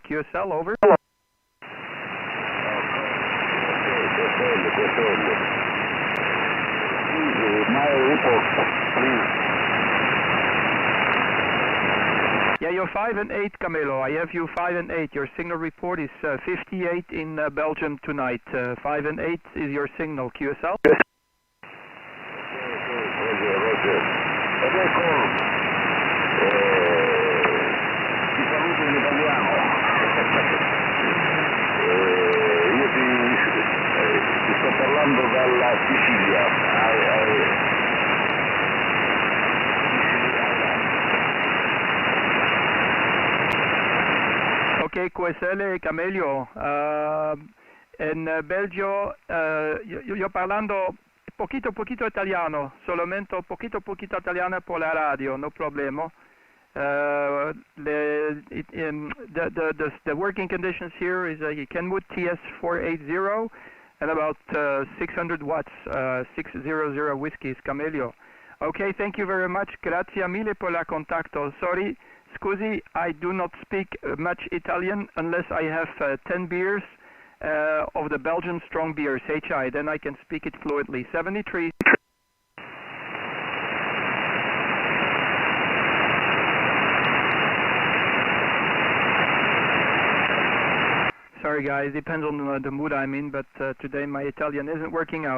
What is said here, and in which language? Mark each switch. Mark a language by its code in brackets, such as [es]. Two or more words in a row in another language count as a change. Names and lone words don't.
[en] QSL, over. Yeah, you're 5 and 8, Camelo. I have you 5 and 8. Your signal report is 58 in Belgium tonight. 5 and 8 is your signal. QSL? [it] Ti saluto in italiano. Io ti sto parlando dalla Sicilia. [en] Ok, QSL, Camelio. [es] En Belgio, yo parlando poquito italiano, solamente poquito italiano por la radio, no problema. [en] The working conditions here is a Kenwood TS480 and about 600 watts, 600 whiskeys, Camelio. Okay, thank you very much. [it] Grazie mille [es] por la contacto. [en] Sorry, scusi, I do not speak much Italian unless I have 10 beers of the Belgian strong beers, HI, then I can speak it fluently. 73. Sorry guys, depends on the mood I'm in, but today my Italian isn't working out.